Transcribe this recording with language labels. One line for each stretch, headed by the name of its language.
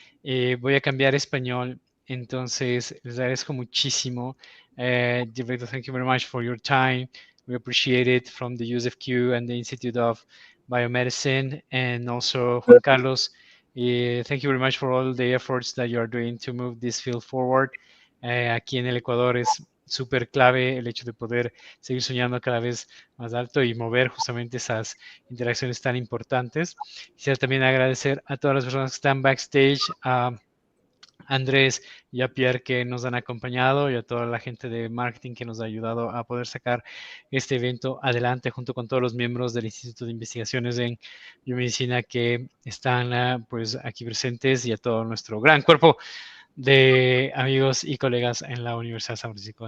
Spanish: Voy a cambiar a español, entonces les agradezco muchísimo.
English: Director, thank you very much for your time. We appreciate it from the USFQ and the Institute of Biomedicine, and also Juan Carlos. Thank you very much for all the efforts that you are doing to move this field forward.
Spanish: Aquí en el Ecuador es súper clave el hecho de poder seguir soñando cada vez más alto y mover justamente esas interacciones tan importantes. Quisiera también agradecer a todas las personas que están backstage, a Andrés y a Pierre que nos han acompañado, y a toda la gente de marketing que nos ha ayudado a poder sacar este evento adelante, junto con todos los miembros del Instituto de Investigaciones en Biomedicina que están pues aquí presentes, y a todo nuestro gran cuerpo de amigos y colegas en la Universidad de San Francisco.